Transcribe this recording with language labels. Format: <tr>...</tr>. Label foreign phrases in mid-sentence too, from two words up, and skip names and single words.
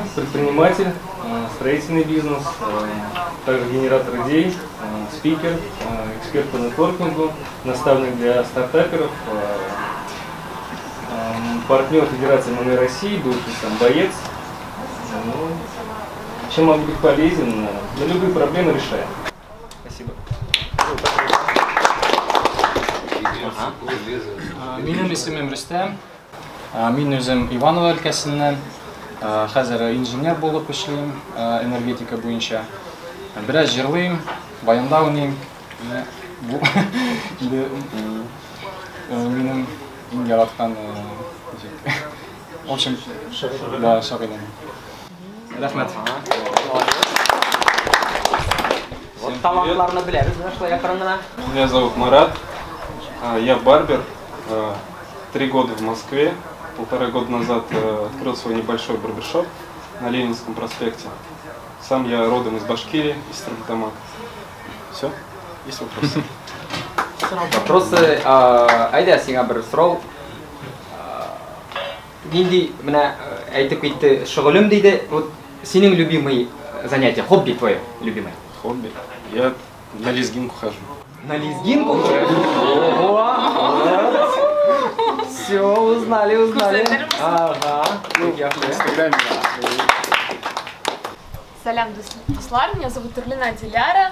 <ru>Предприниматель, строительный бизнес, также генератор идей, спикер, эксперт по нетворкингу, наставник для стартаперов, партнер Федерации ММА России, бывший сам боец. Ну, чем могу быть полезен? На любые проблемы решаем. Спасибо.</ru> <tt>Минем исемем Рустем. Мин өзім Иваново өлкәсеннән. Хәзер инженер булып эшлим, энергетика буенча. Бераз җырлыйм, баянда уйныйм. Минем иң яраткан</tt> <ru>в общем,</ru> <tt>да, шагыйным. Рәхмәт. Вот талантларны беләбез, шулай якынына.</tt> <ru>Меня зовут Марат, я барбер, 3 года в Москве, 1,5 года назад открыл свой небольшой барбершоп на Ленинском проспекте. Сам я родом из Башкирии, из Стерлитамака. Все? Есть вопросы? Вопросы,</ru> <tt>айда сиңа бер сорау. Нинди менә әйтеп китте, шөгылем диде.</tt> <ru>Вот синең любимый занятие, хобби твое любимое? Хобби? Я на лезгинку хожу. На лезгинку уже? Ого! Все, узнали. Ага.</ru> <tt>Салям Дуслар,</tt> <ru>меня зовут Турлина Диляра.</ru>